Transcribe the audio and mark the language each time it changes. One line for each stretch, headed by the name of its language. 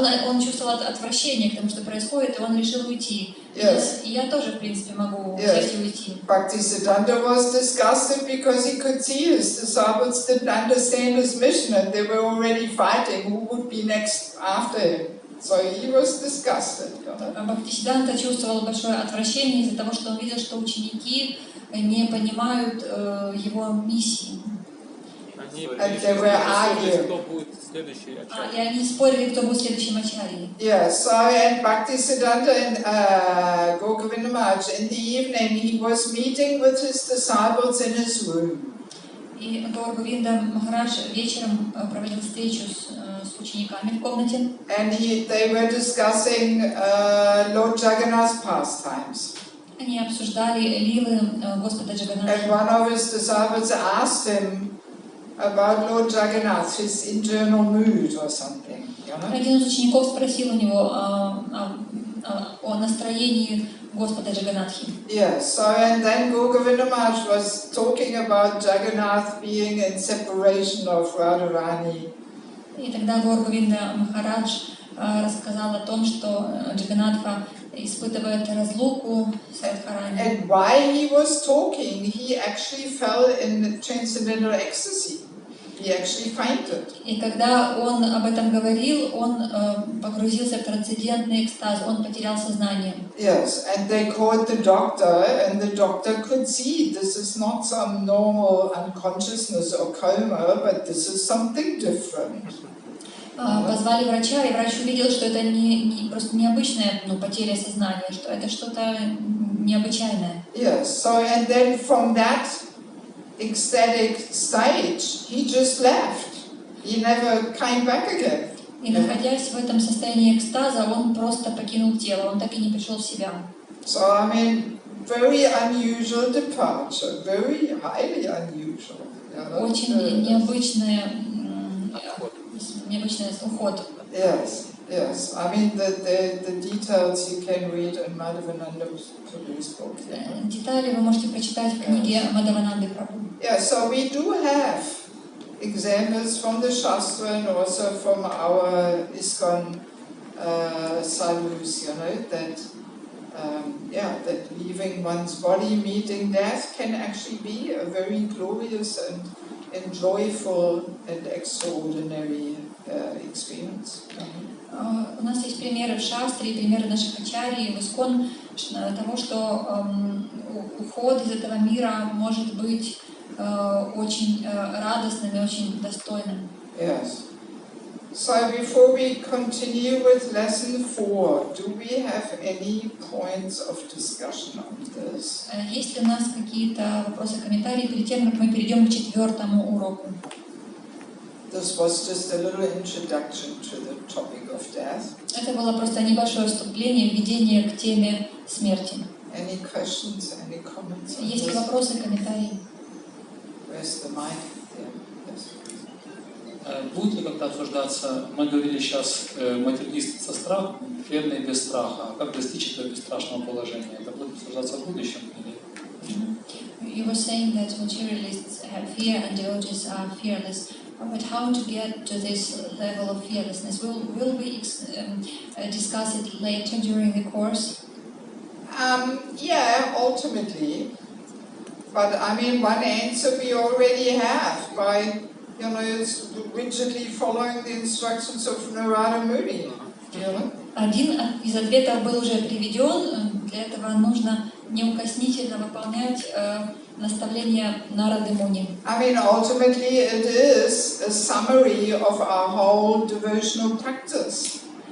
Russian: Он чувствовал отвращение к тому, что происходит, и он решил уйти.
English: Yes.
Russian: И я тоже, в принципе, могу взять и уйти.
English: Bhaktisiddhanta was disgusted because he could see his disciples didn't understand his mission and they were already fighting who would be next after him. So he was disgusted.
Russian: Бхактисиддханта чувствовал большое отвращение из-за того, что он видел, что ученики не понимают его миссии.
English: And they were arguing.
Russian: И они спорили, кто будет следующим ачарьей.
English: Yeah, so and Bhaktisiddhanta and Govinda Maharaj in the evening he was meeting with his disciples in his room.
Russian: И Говинда Махарадж вечером проводил встречу с учениками в комнате.
English: And they were discussing Lord Jagannath's pastimes.
Russian: Они обсуждали лилы Господа Джаганнатха.
English: And one of his disciples asked him about Lord Jagannath, his internal mood or something. You know?
Russian: Один из учеников спросил у него о настроении Господа Джаганнатхи.
English: Yes, so and then Govinda Maharaj was talking about Jagannath being in separation of Radharani.
Russian: И тогда Говинда Махарадж рассказал о том, что Джаганнатха испытывает разлуку с Радхарани.
English: And while he was talking, he actually fell in transcendental ecstasy. He actually fainted.
Russian: И когда он об этом говорил, он погрузился в трансцендентный экстаз, он потерял сознание.
English: Yes, and they called the doctor, and the doctor could see this is not some normal unconsciousness or coma, but this is something different.
Russian: Позвали врача, и врач увидел, что это не просто необычная потеря сознания, что это что-то необычайное.
English: Yes, so and then from that ecstatic stage, he just left. He never came back again.
Russian: И находясь в этом состоянии экстаза, он просто покинул тело, он так и не пришел в себя.
English: So I mean, very unusual departure, very highly unusual.
Russian: Очень необычный уход.
English: Yes, yes. I mean, the details you can read in Madhavananda Prabhu's book.
Russian: Детали вы можете прочитать в книге Мадхавананды Прабху.
English: Yeah, so we do have examples from the Shastra and also from our ISKCON sadhus, you know, that leaving one's body, meeting death can actually be a very glorious and joyful and extraordinary experience.
Russian: У нас есть примеры в Шастре, примеры наших ачарьи, в ИСККОН того, что уход из этого мира может быть очень радостным и очень достойным. Yes.
English: So before we continue with lesson 4, do we have any points of discussion on this?
Russian: Есть ли у нас какие-то вопросы, комментарии перед тем, как мы перейдем к 4-му уроку?
English: This was just a little introduction to the topic of death.
Russian: Это было просто небольшое вступление, введение к теме смерти.
English: Any questions, any comments on
Russian: Есть ли
English: this?
Russian: вопросы, комментарии?
English: Where's the mic? There. Yes.
Russian: Будет ли как-то обсуждаться, мы говорили сейчас, материалист со страхом, преданный без страха, а как достичь этого бесстрашного положения? Это будет обсуждаться в будущем?
English: You were saying that materialists have fear and devotees are fearless. But how to get to this level of fearlessness? Will we discuss it later during the course? Yeah, ultimately. But I mean, one answer we already have by, rigidly following the instructions of Narada Muni.
Russian: Один из ответов был уже приведен. Для этого нужно неукоснительно выполнять наставления Нарады Муни.
English: I mean, ultimately it is a summary of our whole devotional practice.